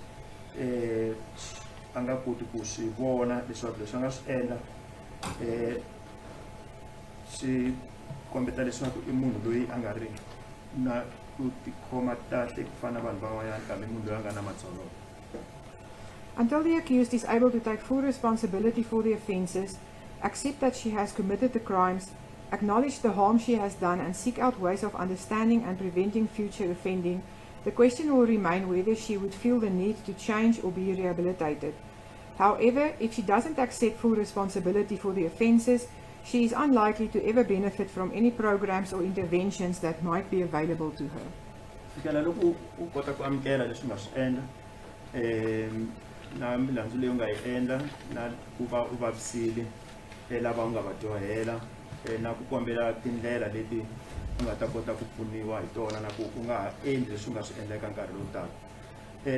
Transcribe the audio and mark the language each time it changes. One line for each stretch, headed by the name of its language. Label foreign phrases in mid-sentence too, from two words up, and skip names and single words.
Tsonga: a nga koti ku swi vona leswaku leswi a nga swi endla swi kombeta leswaku i munhu loyi a nga ri na ku tikhoma kahle ku fana vanhu van'wanyana kambe munhu loyi a nga na madzolonga.
English: Until the accused is able to take full responsibility for the offences, accept that she has committed the crimes, acknowledge the harm she has done and seek out ways of understanding and preventing future offending, the question will remain whether she would feel the need to change or be rehabilitated. However, if she doesn't accept full responsibility for the offences, she is unlikely to ever benefit from any programs or interventions that might be available to her.
Tsonga: Fikela loko u kota ku amukela leswi nga swi endla na milandzu leyi u nga yi endla na ku va u vavisile lava u nga va dyohela na ku kombela tindlela leti u nga ta kota ku pfuniwa hi tona na ku u nga ha endli leswi u nga swi endla eka nkarhi lowu taka.